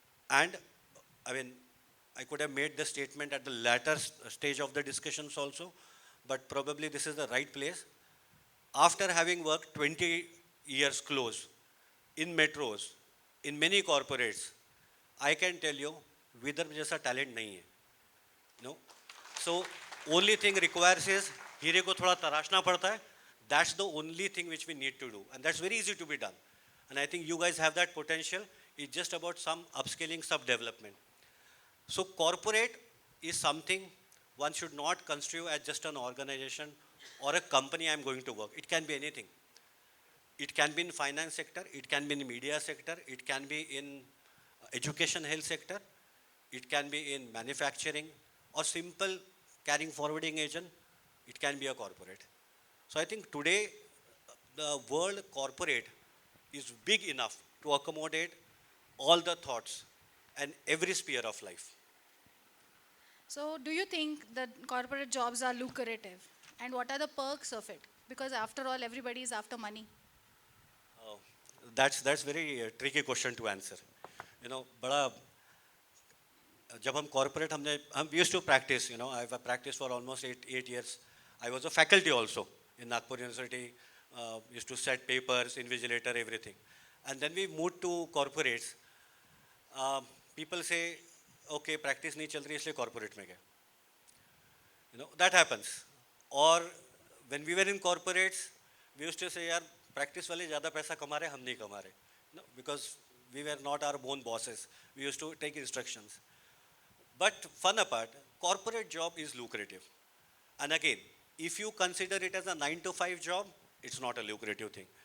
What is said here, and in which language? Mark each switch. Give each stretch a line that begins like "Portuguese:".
English: And I mean, I could have made the statement at the latter stage of the discussions also, but probably this is the right place. After having worked 20 years close in metros, in many corporates, I can tell you,
Hindi: Vidarbha जैसा talent नहीं है,
English: No. So only thing requires is
Hindi: हीरे को थोड़ा तराशना पड़ता है.
English: That's the only thing which we need to do, and that's very easy to be done, and I think you guys have that potential. It's just about some upskilling, sub development. So corporate is something one should not construe as just an organization or a company I am going to work. It can be anything. It can be in finance sector, it can be in media sector, it can be in education health sector, it can be in manufacturing or simple carrying forwarding agent, it can be a corporate. So I think today the world corporate is big enough to accommodate all the thoughts and every sphere of life. So, do you think that corporate jobs are lucrative? And what are the perks of it? Because after all, everybody is after money. That's very tricky question to answer. You know,
Hindi: बड़ा जब हम
English: corporate हम we used to practice. You know, I've practiced for almost eight years. I was a faculty also in Nagpur University. Used to set papers, invigilator, everything. And then we moved to corporates. People say, okay,
Hindi: practice नहीं चल रही इसलिए corporate में गए.
English: You know, that happens. Or when we were in corporates, we used to say,
Hindi: यार practice वाले ज़्यादा पैसा कमा रहे,
English: हम नहीं कमा रहे. No, because we were not our own bosses. We used to take instructions. But fun apart, corporate job is lucrative. And again, if you consider it as a 9 to 5 job, it's not a lucrative thing.